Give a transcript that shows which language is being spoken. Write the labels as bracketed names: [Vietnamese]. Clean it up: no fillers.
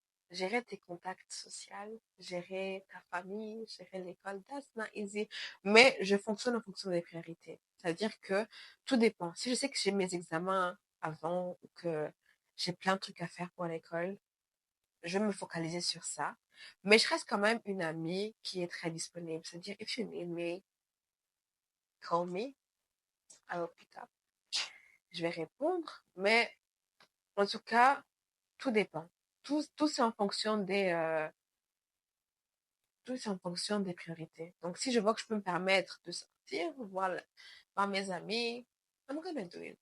[French] Gérer tes contacts sociaux, gérer ta famille, gérer l'école, [English] that's not easy. [French] Mais je fonctionne en fonction des priorités. C'est-à-dire que tout dépend. Si je sais que j'ai mes examens avant ou que j'ai plein de trucs à faire pour l'école, je vais me focaliser sur ça. Mais je reste quand même une amie qui est très disponible. C'est-à-dire, [English] if you need me, call me, I will pick up. [French] Je vais répondre, mais en tout cas, tout dépend. Tout c'est en fonction tout c'est en fonction des priorités. Donc, si je vois que je peux me permettre de sortir, voir mes amis, [English] I'm gonna do it.